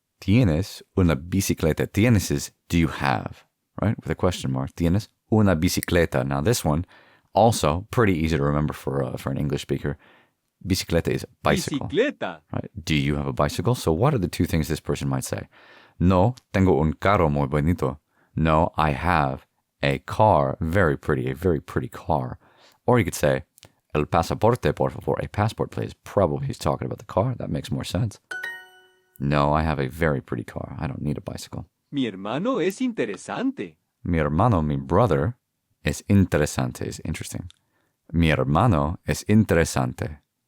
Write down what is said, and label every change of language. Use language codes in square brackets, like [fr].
[es] Tienes una bicicleta. [en] Tienes is do you have, right? With a question mark. [es] Tienes una bicicleta. [en] Now this one, also pretty easy to remember for an English speaker. Bicicleta is bicycle. [es] Bicicleta. [en] Right? Do you have a bicycle? So what are the two things this person might say? [es] No, tengo un carro muy bonito. [en] No, I have a car, very pretty, a very pretty car. Or you could say, [es] el pasaporte, por favor, [en] a passport, please. Probably he's talking about the car. That makes more sense. No, I have a very pretty car. I don't need a bicycle. [es] Mi hermano es interesante. Mi hermano, mi [en] brother, [es] es interesante, [en] is interesting. [es] Mi hermano es interesante.